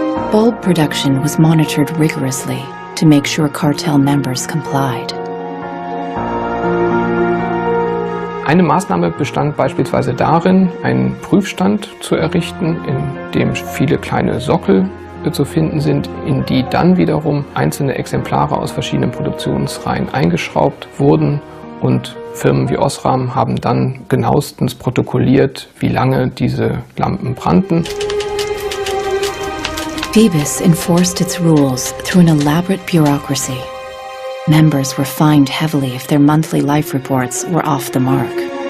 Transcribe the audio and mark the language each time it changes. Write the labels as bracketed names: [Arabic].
[English] Bulb production was monitored rigorously to make sure cartel members complied. [German] Eine Maßnahme bestand beispielsweise darin, einen Prüfstand zu errichten, in dem viele kleine Sockel Produkte zu finden sind, in die dann wiederum einzelne Exemplare aus verschiedenen Produktionsreihen eingeschraubt wurden, und Firmen wie Osram haben dann genauestens protokolliert, wie lange diese Lampen brannten. [English] Phoebus enforced its rules through an elaborate bureaucracy. Members were fined heavily if their monthly life reports were off the mark.